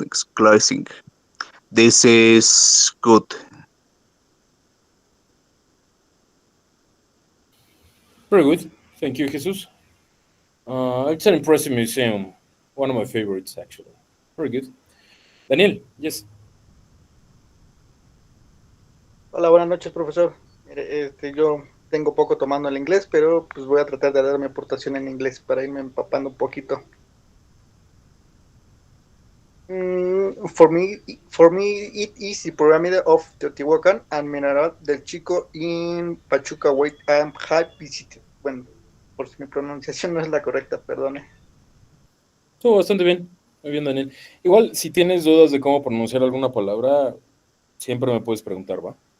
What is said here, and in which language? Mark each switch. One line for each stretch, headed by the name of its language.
English: Exclusive. This is good. Very good. Thank you, Jesus. It's an impressive museum. One of my favorites, actually. Very good. Daniel, yes.
Spanish: Hola, buenas noches, profesor. Mire, yo tengo poco tomando el inglés, pero pues voy a tratar de dar mi aportación en inglés para irme empapando un poquito.
English: For me, it is the pyramid of Teotihuacan and Minaret del Chico in Pachuca, wait, I have visited.
Spanish: Bueno, por si mi pronunciación no es la correcta, perdone. Estuvo bastante bien. Muy bien, Daniel. Igual, si tienes dudas de cómo pronunciar alguna palabra, siempre me puedes preguntar, ¿va?